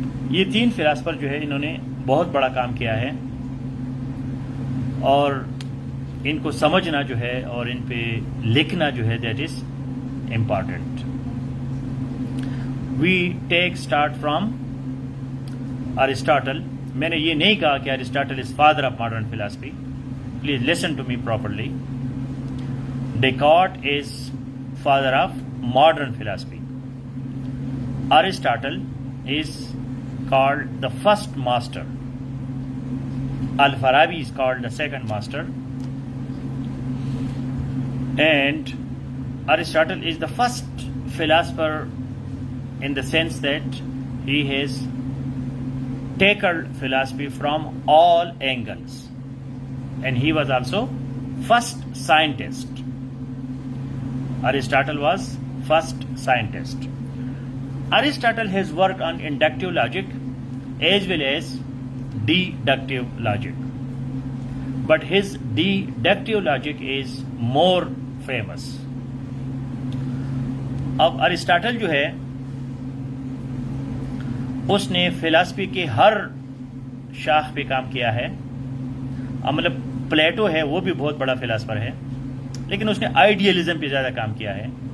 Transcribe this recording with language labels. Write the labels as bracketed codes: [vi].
[ur] یہ تین فلاسفر جو ہے انہوں نے بہت بڑا کام کیا ہے، اور ان کو سمجھنا جو ہے اور ان پہ لکھنا جو ہے [en] That is important. We take start from Aristotle. [ur] میں نے یہ نہیں کہا کہ [en] Aristotle is father of modern philosophy. Please listen to me properly. Descartes is father of modern philosophy. Aristotle is called the first master. Al-Farabi is called the second master. And Aristotle is the first philosopher in the sense that he has tackled philosophy from all angles, and he was also first scientist. Aristotle was first scientist. Aristotle has worked on inductive logic as well as deductive logic, but his deductive logic is more famous. [ur] اب ارسطاٹل جو ہے اس نے فلسفی کے ہر شاخ پہ کام کیا ہے. مطلب پلیٹو ہے، وہ بھی بہت بڑا فلسفر ہے، لیکن اس نے آئیڈیلزم پہ زیادہ کام کیا ہے.